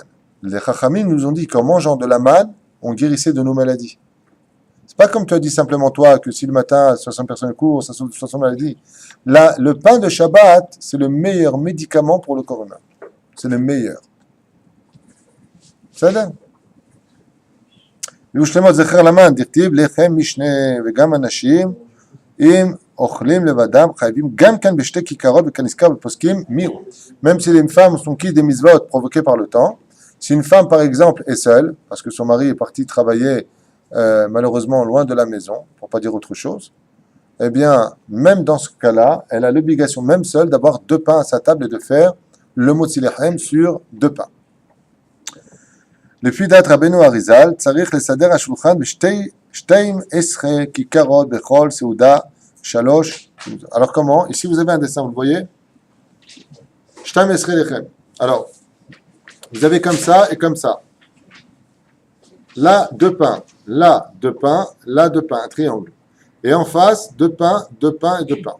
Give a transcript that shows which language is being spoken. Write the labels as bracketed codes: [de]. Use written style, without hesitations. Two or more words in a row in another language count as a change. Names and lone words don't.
[fr] Les Chachamim nous ont dit qu'en mangeant de la manne, on guérissait de nos maladies. C'est pas comme tu as dit simplement toi, que si le matin, 60 personnes courent, ça sauve 60 maladies. Là, le pain de Shabbat, c'est le meilleur médicament pour le corps humain. C'est le meilleur. C'est là. [he] ויושלמות זכר למן, דכתיב לחם משנה וגם אנשים אם אוכלים לבדם חייבים גם כאן בשתי כיכרות וכנזכר בפוסקים מיהו. [fr] Même si les femmes sont qui des mitzvot provoquées par le temps, si une femme par exemple est seule, parce que son mari est parti travailler malheureusement loin de la maison, pour pas dire autre chose, eh bien même dans ce cas-là, elle a l'obligation même seule d'avoir 2 pains à sa table et de faire le [he] מוציא לחם [fr] sur 2 pains. [he] לפי דעת רבנו אריזל, צריך לסדר השולחן ב-12 כיכרות בכל סעודה, 3. [fr] Alors comment? Ici vous avez un dessin, vous le voyez? 12 lechem. Alors, vous avez comme ça et comme ça. Là, 2 pains. Là, 2 pains. Là, 2 pains. Un triangle. Et en face, 2 pains, 2 pains et 2 pains.